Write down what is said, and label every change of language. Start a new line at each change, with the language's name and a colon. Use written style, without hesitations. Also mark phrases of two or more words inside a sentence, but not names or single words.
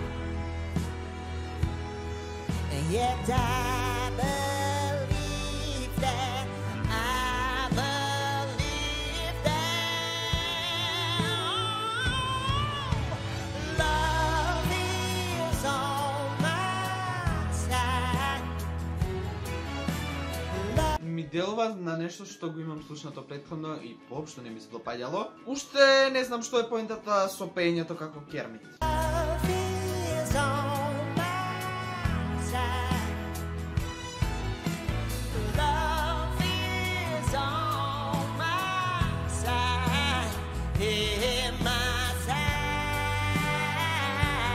English: And yet I believe that. I believe that love is on my side.
Macedonian: Ми делува на нешто што го имам слушнато претходно и воопшто не ми се допаѓало. Уште не знам што е поентата со пеењето како Кермит.
English: Love is on my side. Love is on my side. In my side.